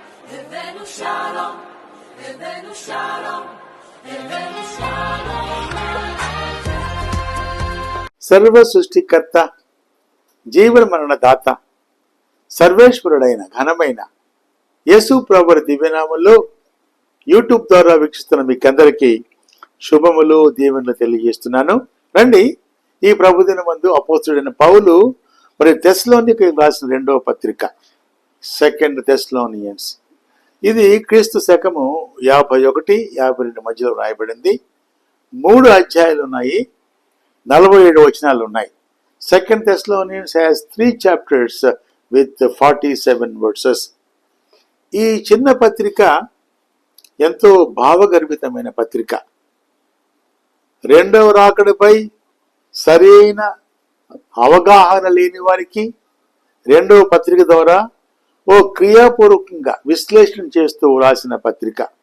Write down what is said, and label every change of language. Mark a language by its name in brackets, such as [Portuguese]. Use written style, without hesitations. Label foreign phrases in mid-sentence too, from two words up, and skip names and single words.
[Hebrew] הבאנו שלום, הבאנו שלום, הבאנו שלום. [Telugu] సర్వ సృష్టికర్త, జీవన మరణ దాత, సర్వేశ్వరుడైన ఘనమైన యేసు ప్రభువుల దివ్యనామంలో యూట్యూబ్ ద్వారా వీక్షిస్తున్న మీకందరికీ శుభములు, దీవెనలు తెలియజేస్తున్నాను. రండి, ఈ ప్రభుదినమందు అపోస్తుడైన పౌలు మరి తెస్సలోనికీయులకు రాసిన 2వ పత్రిక, 2 Thessalonians, ఇది క్రీస్తు శకము 51, 52 మధ్యలో రాయబడింది. 3 అధ్యాయాలు ఉన్నాయి, 47 వచనాలు ఉన్నాయి. [English] 2 Thessalonians has 3 chapters with 47 verses. [Telugu] ఈ చిన్న పత్రిక ఎంతో భావగర్భితమైన పత్రిక. రెండవ రాకడపై సరైన అవగాహన లేని వారికి రెండవ పత్రిక ద్వారా ఓ క్రియాపూర్వకంగా విశ్లేషణ చేస్తూ రాసిన పత్రిక.